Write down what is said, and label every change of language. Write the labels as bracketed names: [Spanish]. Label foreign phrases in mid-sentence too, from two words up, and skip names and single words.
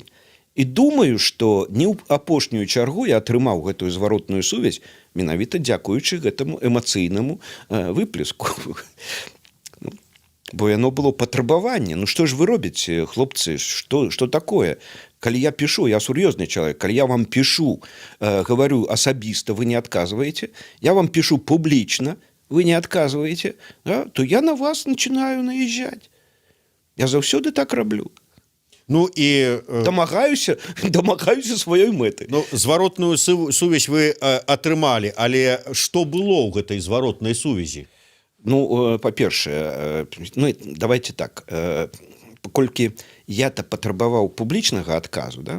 [Belarusian] І думаю, што не ў апошнюю чаргу я атрымаў гэтую зваротную сувязь менавіта дзякуючы гэтаму эмацыйнаму выплеску. бо яно было патрабаванне. Ну што ж вы робіце, хлопцы, што такое? Калі я пишу, я сур'ёзны чалавек, калі я вам пишу, говорю асабіста, вы не адказваеце, я вам пишу публічна, вы не адказваеце, да, [Russian] то я на вас начинаю наезжать. [Belarusian] Я заўсёды так раблю. Ну і дамагаюся сваёй мэты. Ну, зваротную сувязь вы атрымалі, але што было ў гэтай зваротнай сувязі? Ну, па-першае, ну, [Russian] давайте так, [Belarusian] паколькі я-то патрабаваў публічнага адказу, да?